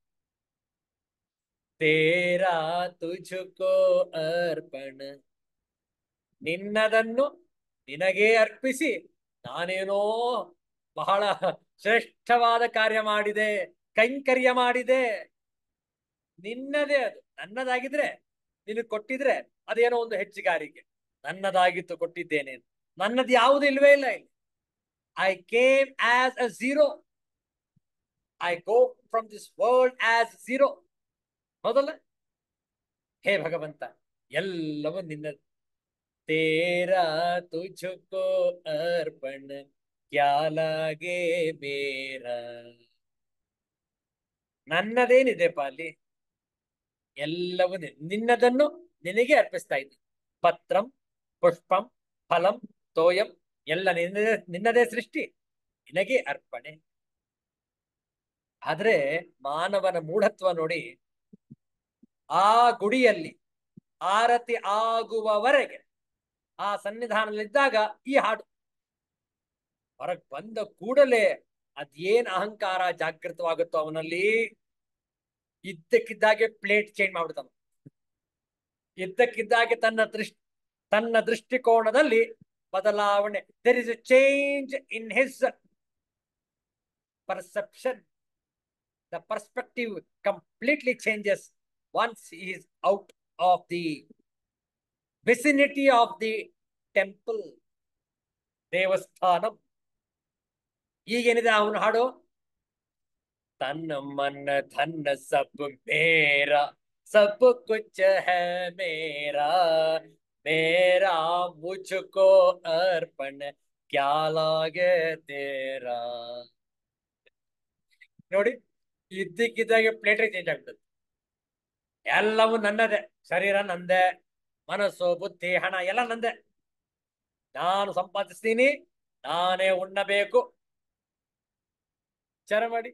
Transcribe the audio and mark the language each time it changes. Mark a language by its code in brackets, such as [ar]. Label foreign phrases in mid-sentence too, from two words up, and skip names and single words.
[hi] तेरा तुझको अर्पण, [kn] ನಿನ್ನದನ್ನು ನಿನಗೇ ಅರ್ಪಿಸಿ ನಾನೇನೋ ಬಹಳ ಶ್ರೇಷ್ಠವಾದ ಕಾರ್ಯ ಮಾಡಿದೆ, ಕೈಂಕರ್ಯ ಮಾಡಿದೆ. ನಿನ್ನದೇ ಅದು. ನನ್ನದಾಗಿದ್ರೆ ನಿನಗೆ ಕೊಟ್ಟಿದ್ರೆ ಅದೇನೋ ಒಂದು ಹೆಚ್ಚುಗಾರಿಕೆ. ನನ್ನದಾಗಿತ್ತು, ಕೊಟ್ಟಿದ್ದೇನೆ. ನನ್ನದು ಯಾವುದು ಇಲ್ವೇ ಇಲ್ಲ ಇಲ್ಲಿ. [en] I came as a zero, I go from this world as zero, ಹೌದಲ್ಲ? [kn] ಹೇ ಭಗವಂತ, ಎಲ್ಲವೂ ನಿನ್ನದು. [hi] तेरा तुझको अर्पण, क्या लागे मेरा. [kn] ನನ್ನದೇನಿದೆಪ್ಪ ಅಲ್ಲಿ? ಎಲ್ಲವೂ ನಿನ್ನದನ್ನು ನಿನಗೆ ಅರ್ಪಿಸ್ತಾ ಇದ್ದೀನಿ. [sa] ಪತ್ರಂ, ಪುಷ್ಪಂ, ಫಲಂ, ತೋಯಂ, [kn] ಎಲ್ಲ ನಿನ್ನದೇ ಸೃಷ್ಟಿ, ನಿನಗೆ ಅರ್ಪಣೆ. ಆದ್ರೆ ಮಾನವನ ಮೂಢತ್ವ ನೋಡಿ. ಆ ಗುಡಿಯಲ್ಲಿ ಆರತಿ ಆಗುವವರೆಗೆ, ಆ ಸನ್ನಿಧಾನದಲ್ಲಿದ್ದಾಗ ಈ ಹಾಡು. ಹೊರಗೆ ಬಂದ ಕೂಡಲೇ ಅದೇನ್ ಅಹಂಕಾರ ಜಾಗೃತವಾಗುತ್ತೋ ಅವನಲ್ಲಿ, ಇದ್ದಕ್ಕಿದ್ದಾಗೆ [en] plate change [kn] ಮಾಡ್ಬಿಡ್ತಾನ. ಇದ್ದಕ್ಕಿದ್ದಾಗೆ ತನ್ನ ದೃಷ್ಟಿಕೋನದಲ್ಲಿ ಬದಲಾವಣೆ. [en] There is a change in his perception. The perspective completely changes once he is out of the vicinity of the temple, [kn] ದೇವಸ್ಥಾನ. ಈಗೇನಿದೆ ಅವನು ಹಾಡು, [hi] तन मन धन सब मेरा सब कुछ है मेरा मेरा मुझको अर्पण क्या लागे तेरा. [kn] ನೋಡಿ, ಇದ್ದಕ್ಕಿದ್ದಾಗೆ [en] plate change [kn] ಆಗ್ತದೆ. ಎಲ್ಲವೂ ನನ್ನದೇ, ಶರೀರ ನಂದೇ, ಮನಸ್ಸು ಬುದ್ಧಿ ಹಣ ಎಲ್ಲ ನಂದೇ, ನಾನು ಸಂಪಾದಿಸ್ತೀನಿ, ನಾನೇ ಉಣ್ಣಬೇಕು. ವಿಚಾರ ಮಾಡಿ.